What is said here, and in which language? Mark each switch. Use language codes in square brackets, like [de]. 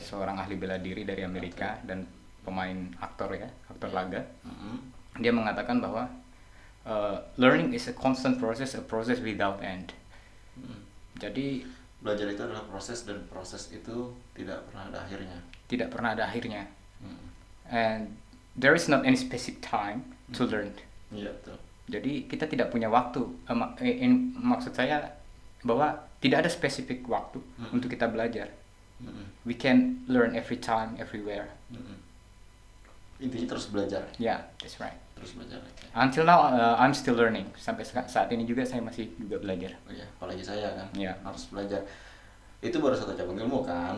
[id] seorang ahli bela diri dari Amerika dan pemain aktor ya, aktor laga. Mm-mm. Dia mengatakan bahwa [en] learning is a constant process, a process without end. Mm. [id] Jadi Belajar itu adalah proses dan proses itu tidak pernah ada akhirnya. tidak pernah ada akhirnya. Mm. [en] And there is not any specific time to learn. [id] Iya betul. Jadi kita tidak punya waktu. Maksud saya bahwa tidak ada spesifik waktu untuk kita belajar. Mm-mm. [en] We can learn every time, everywhere. [id] Mm-mm. Intinya terus belajar, [en] Yeah, that's right. [id] terus belajar. Oke. [en] Until now, I'm still learning. [id] Sampai saat ini juga saya masih juga belajar. Oh iya, apalagi saya kan Iya. harus belajar. Itu baru satu cabang ilmu kan,